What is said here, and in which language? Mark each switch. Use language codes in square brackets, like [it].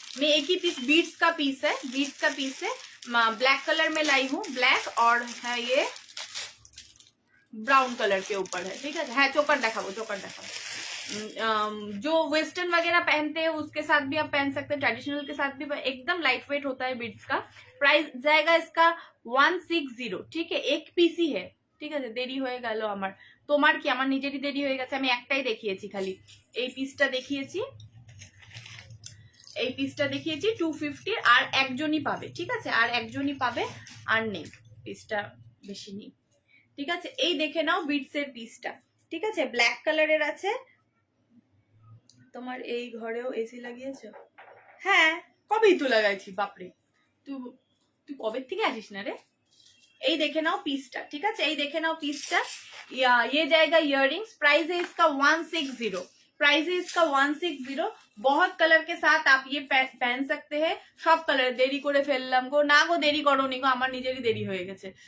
[hi] मैं एक ही piece beads का पीस है, ब्लैक कलर में लाई हूँ, ब्लैक और है ये ब्राउन कलर के ऊपर है, ठीक है। है चोकर दिखाओ, जो वेस्टर्न वगैरह पहनते हैं उसके साथ भी आप पहन सकते हैं, ट्रेडिशनल के साथ भी, एकदम लाइट वेट होता है बीड्स का। प्राइस जाएगा इसका 160, ठीक है। एक पीस ही है, [bn] ঠিক আছে। দেরি হয়ে গেল আমার, তোমার কি? আমার নিজেরই দেরি হয়ে গেছে, আমি একটাই দেখিয়েছি, খালি এই পিসটা দেখিয়েছি, 250 আর একজনই পাবে, ঠিক আছে, আর একজনই পাবে, আর নেই পিসটা বেশি নেই, ঠিক আছে। এই দেখে নাও বিটস এর পিসটা, ঠিক আছে, ব্ল্যাক কালারের আছে। তোমার এই ঘরেও এসি লাগিয়েছো? হ্যাঁ কবেই তো লাগাইছি, বাপরে তুই কবে থেকে আসিস না রে। এই দেখে নাও পিসটা, ঠিক আছে, এই দেখে নাও পিসটা। [hi] ये जाएगा इयररिंग्स, प्राइस है इसका 160, बहुत कलर के साथ आप ये पहन सकते हैं, सब कलर। [bn] देरी করে ফেললাম গো, না গো দেরি করোনি গো, আমার নিজেরই দেরি হয়ে গেছে।